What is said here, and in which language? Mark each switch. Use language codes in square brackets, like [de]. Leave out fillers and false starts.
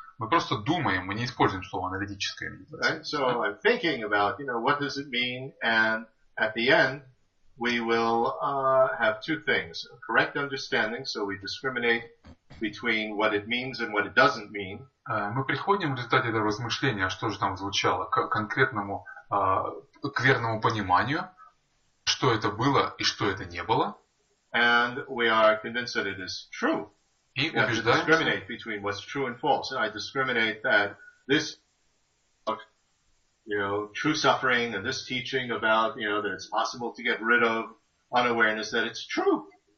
[ru] Мы просто думаем, мы не используем слово аналитическая медитация. [en] Right? So I'm thinking about, what does it mean, and at the end we will have two things: a correct understanding, so we discriminate between what it means and what it doesn't mean. [ru] Мы приходим в результате этого размышления, что же там звучало, к конкретному, к верному пониманию, что это было и что это не было. [en] And we are convinced that it is true. [ru] И [en] we have to discriminate between what's true and false. And I discriminate that this, true suffering and this teaching about, that it's possible to get rid of unawareness, that it's true.